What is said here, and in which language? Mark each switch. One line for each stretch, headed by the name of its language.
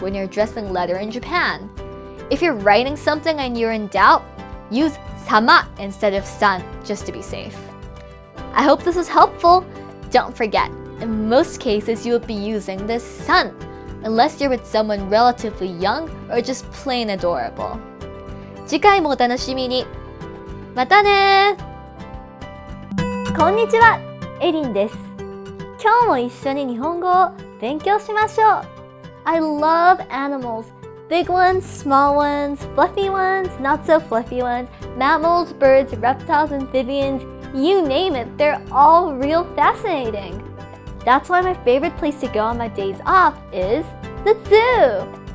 English: when you're addressing a letter in Japan. If you're writing something and you're in doubt, use sama instead of san just to be safe. I hope this was helpful. Don't forget, in most cases you will be using the san, unless you're with someone relatively young or just plain adorable.
Japanese: 次回もお楽しみに。またね。こんにちは、エリンです。今日も一緒に日本語を勉強しましょう。
English: I love animals. Big ones, small ones, fluffy ones, not so fluffy ones, mammals, birds, reptiles, amphibians, you name it, they're all real fascinating. That's why my favorite place to go on my days off is the zoo.